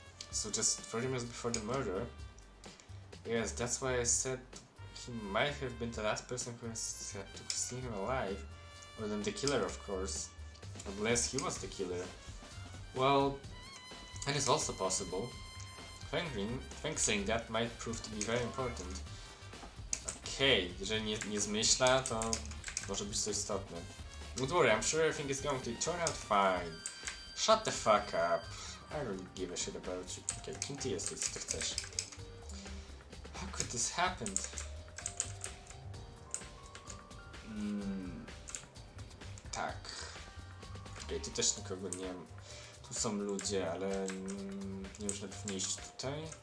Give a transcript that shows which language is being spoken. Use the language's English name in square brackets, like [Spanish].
[English] So just 30 minutes before the murder. Yes, that's why I said he might have been the last person who has seen him alive. Other than the killer, of course. Unless he was the killer. Well, that is also possible. Thinking that might prove to be very important. [Polish] Okej, jeżeli nie zmyśla, to może być to istotne. [English] Don't worry, I'm sure everything is going to turn out fine. Shut the fuck up. I don't give a shit about you. [Polish] Okej, kim ty jesteś, co ty chcesz? [English] How could this happen? [Polish] Tak. Okej, tu też nikogo nie ma. Tu są ludzie, ale nie już najpierw nie iść tutaj.